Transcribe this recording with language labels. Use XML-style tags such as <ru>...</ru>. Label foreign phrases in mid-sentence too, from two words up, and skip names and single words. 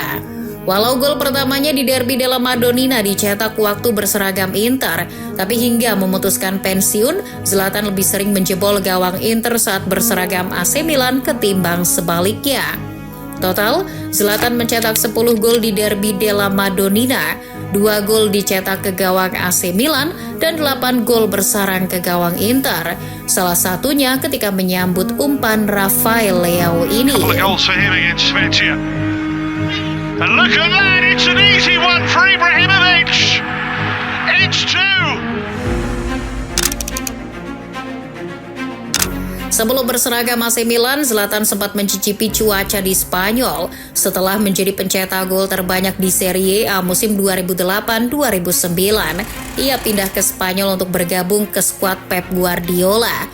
<id>Walau gol pertamanya di Derby della Madonnina dicetak waktu berseragam Inter, tapi hingga memutuskan pensiun, Zlatan lebih sering menjebol gawang Inter saat berseragam AC Milan ketimbang sebaliknya. Total, Zlatan mencetak 10 gol di Derby della Madonnina, 2 gol dicetak ke gawang AC Milan, dan 8 gol bersarang ke gawang Inter. Salah satunya ketika menyambut umpan Rafael Leao ini.</id> <en>And look at that, it's an easy one for Ibrahimovic. It's 2.</en> <id>Sebelum berseragam AC Milan, Zlatan sempat mencicipi cuaca di Spanyol. Setelah menjadi pencetak gol terbanyak di Serie A musim 2008-2009, ia pindah ke Spanyol untuk bergabung ke skuad Pep Guardiola.</id>